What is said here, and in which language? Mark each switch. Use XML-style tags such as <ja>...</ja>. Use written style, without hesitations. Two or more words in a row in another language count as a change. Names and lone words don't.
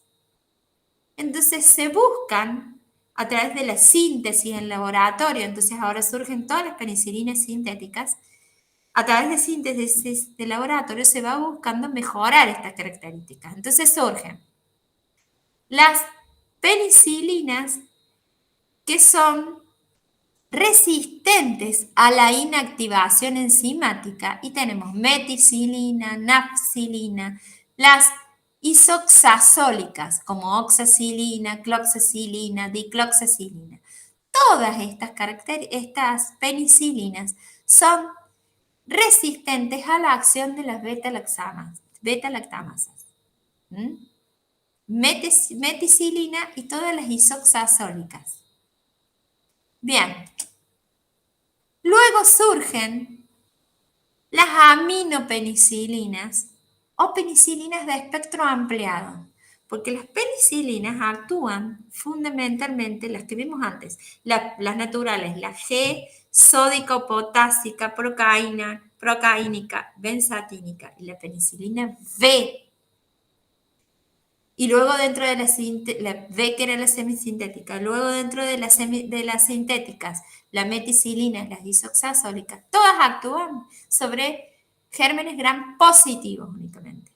<es>Entonces se buscan a través de la síntesis en laboratorio, entonces ahora surgen todas las penicilinas sintéticas, a través de síntesis de laboratorio se va buscando mejorar estas características. Entonces surgen las penicilinas que son resistentes a la inactivación enzimática y tenemos meticilina, nafcilina, las isoxazólicas como oxacilina, cloxacilina, dicloxacilina. Todas estas penicilinas son resistentes a la acción de las beta-lactamasas. Meticilina y todas las isoxazólicas. Bien. Luego surgen las aminopenicilinas o penicilinas de espectro ampliado, porque las penicilinas actúan fundamentalmente, las que vimos antes, las naturales, la G, sódico-potásica, procaínica, benzatínica y la penicilina V. Y luego dentro de la V, que era la semisintética, luego dentro de las sintéticas, la meticilina y las isoxazólicas, todas actúan sobre gérmenes gram positivos únicamente.</es>